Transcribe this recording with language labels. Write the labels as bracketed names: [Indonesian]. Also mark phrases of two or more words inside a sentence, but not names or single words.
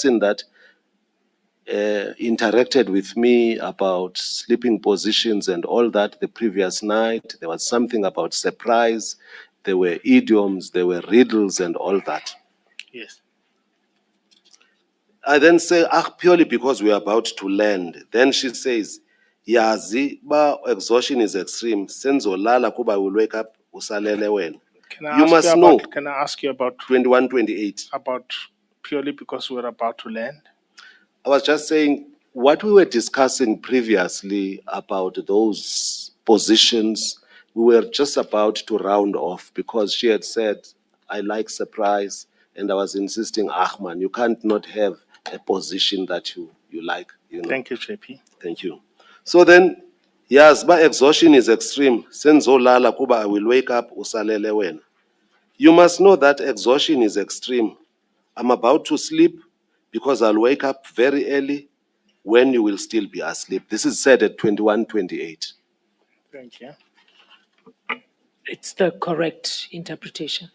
[English] This is a person that interacted with me about sleeping positions and all that the previous night. There was something about surprise. There were idioms, there were riddles and all that. Yes. I then say, purely because we are about to land. Then she says, yazi, ba exhaustion is extreme. [Xhosa] Senzo lala kuba [English] will wake up, [Xhosa] usalele wena. [English] You must know. Can I ask you about 21-28. about purely because we're about to land? I was just saying what we were discussing previously about those positions, we were just about to round off because she had said, I like surprise. And I was insisting, Ahman, you can't not have a position that you like. You know? Thank you, JP. Thank you. So then, yes, but exhaustion is extreme. [Xhosa] Senzo lala kuba [English] I will wake up [Xhosa] usalele wena. [English] You must know that exhaustion is extreme. I'm about to sleep because I'll wake up very early when you will still be asleep. This is said at 21-28. Thank you. It's the correct interpretation